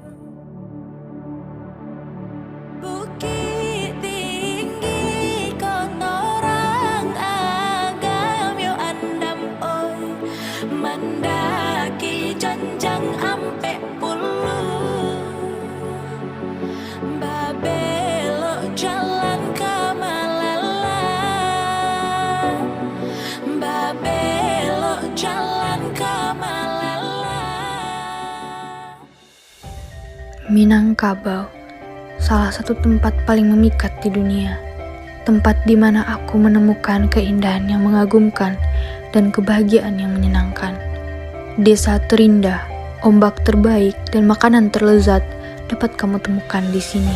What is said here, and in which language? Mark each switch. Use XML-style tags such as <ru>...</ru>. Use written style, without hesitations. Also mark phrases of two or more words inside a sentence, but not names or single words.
<min>Bukit tinggi kotorang agam yo andam oi, mendaki jenjang ampe puluh, babelok jalan ke Malala, babelok jalan ke Malala.</min> <id>Minangkabau, salah satu tempat paling memikat di dunia. Tempat di mana aku menemukan keindahan yang mengagumkan dan kebahagiaan yang menyenangkan. Desa terindah, ombak terbaik, dan makanan terlezat dapat kamu temukan di sini.</id>